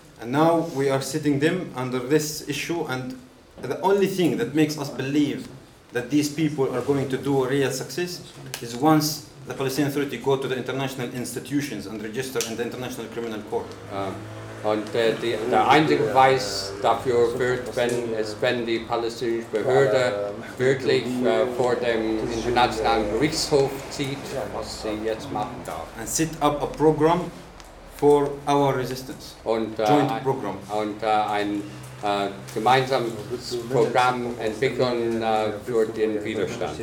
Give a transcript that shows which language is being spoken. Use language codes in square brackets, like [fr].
[en] And now we are sitting them under this issue, and the only thing that makes us believe that these people are going to do a real success is once the Palestinian Authority go to the international institutions and register in the International Criminal Court. [de] Und der einzige Beweis dafür wird, wenn die palästinensische Behörde wirklich vor dem internationalen Gerichtshof zieht, was sie jetzt machen darf. [en] And set up a program for our resistance. [de] Und, [en] joint program. [de] Und ein gemeinsames Programm entwickeln für den Widerstand.